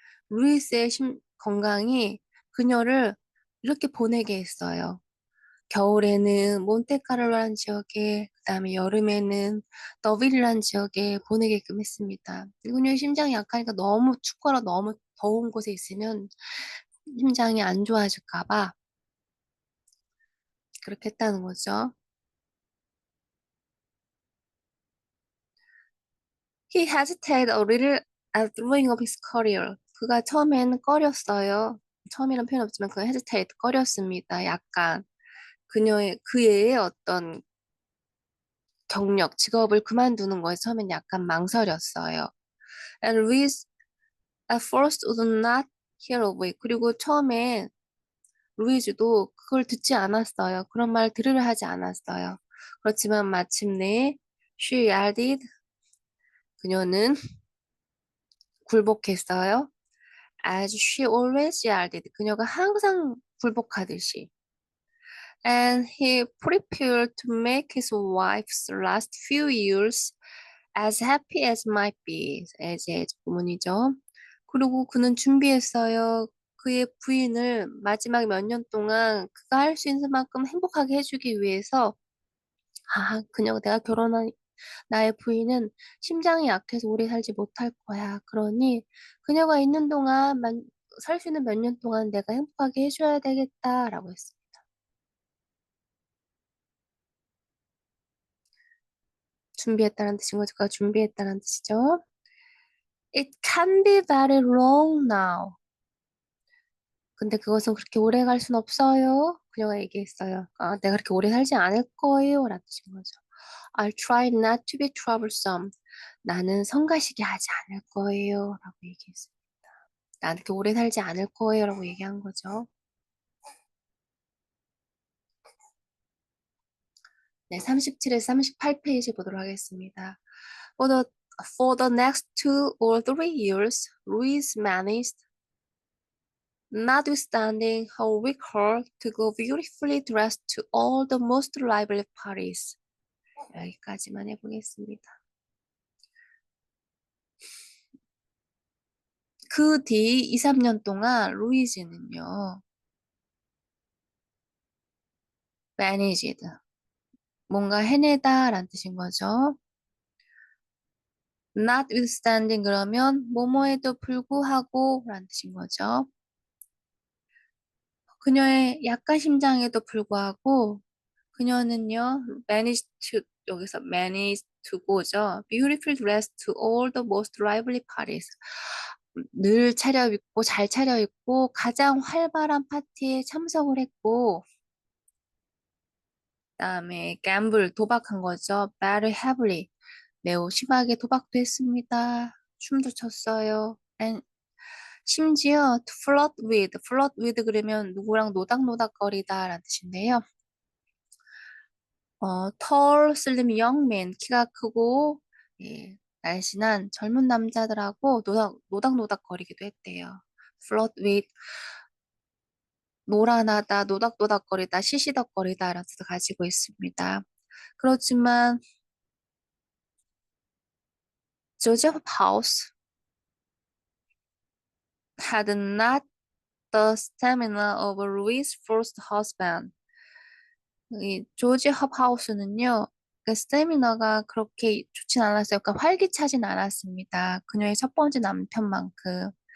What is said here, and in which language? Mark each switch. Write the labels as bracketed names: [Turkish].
[Korean] 루이스의 건강이 그녀를 이렇게 보내게 했어요. 겨울에는 몬테카를로라는 지역에, 그다음에 여름에는 더빌이라는 지역에 보내게끔 했습니다. 그녀의 심장이 약하니까 너무 춥거나 너무 더운 곳에 있으면 심장이 안 좋아질까 봐 그렇게 했다는 거죠. [English] He hesitated a little at throwing up his career. [Korean] 그가 처음에는 꺼렸어요. 처음이란 표현 없지만 그가 hesitate, 꺼렸습니다. 약간 그의 어떤 경력, 직업을 그만두는 거에 처음엔 약간 망설였어요. [English] And Louis at first would not hear of it. [Korean] 그리고 처음에 루이즈도 그걸 듣지 않았어요. 그런 말 들으려 하지 않았어요. 그렇지만 마침내 [English] she added, [Korean] 그녀는 굴복했어요. [English] As she always yielded. [Korean] 그녀가 항상 굴복하듯이. [English] And he prepared to make his wife's last few years as happy as might be. [Korean] as 부문이죠. 그리고 그는 준비했어요. 그의 부인을 마지막 몇 년 동안 그가 할 수 있는 만큼 행복하게 해주기 위해서 그녀가 내가 결혼한 나의 부인은 심장이 약해서 오래 살지 못할 거야. 그러니 그녀가 있는 동안 살 수 있는 몇 년 동안 내가 행복하게 해줘야 되겠다라고 했어요. 준비했다는 뜻인 거죠. 그가 준비했다는 뜻이죠. [English] It can be very long now. [Korean] 근데 그것은 그렇게 오래 갈 순 없어요. 그녀가 얘기했어요. 내가 그렇게 오래 살지 않을 거예요. 라는 뜻인 거죠. [English] I'll try not to be troublesome. [Korean] 나는 성가시게 하지 않을 거예요. 라고 얘기했어요. 나는 그렇게 오래 살지 않을 거예요. 라고 얘기한 거죠. 네, 37에서 38페이지 보도록 하겠습니다. [English] For the, for the next 2 or 3 years, Louise managed, notwithstanding her weak heart, to go beautifully dressed to all the most lively parties. [Korean] 여기까지만 해보겠습니다. 그 뒤 2, 3년 동안 루이즈는요, managed, 뭔가 해내다라는 뜻인 거죠. notwithstanding 그러면 뭐뭐에도 불구하고 라는 뜻인 거죠. 그녀의 약간 심장에도 불구하고 그녀는요, managed to, 여기서 [English] managed to go [Korean] 죠. [English] beautiful dress to all the most lively parties. [Korean] 늘 차려입고 잘 차려입고 가장 활발한 파티에 참석을 했고 그다음에 gamble 도박한 거죠. [English] very heavily [Korean] 매우 심하게 도박도 했습니다. 춤도 췄어요. And 심지어 [English] to flirt with [Korean] 그러면 누구랑 노닥노닥거리다라는 뜻인데요. [English] tall, slim young man, [Korean] 키가 크고 예, 날씬한 젊은 남자들하고 노닥노닥거리기도 했대요. flirt with, 노란하다, 노닥노닥거리다, 시시덕거리다라는 뜻을 가지고 있습니다. 그렇지만 [English] 조제프 하우스 had not the stamina of Louis' first husband. [Korean] 이 조지 헙하우스는요, 그 스태미너가 그렇게 좋진 않았어요. 그러니까 활기차진 않았습니다. 그녀의 첫 번째 남편만큼.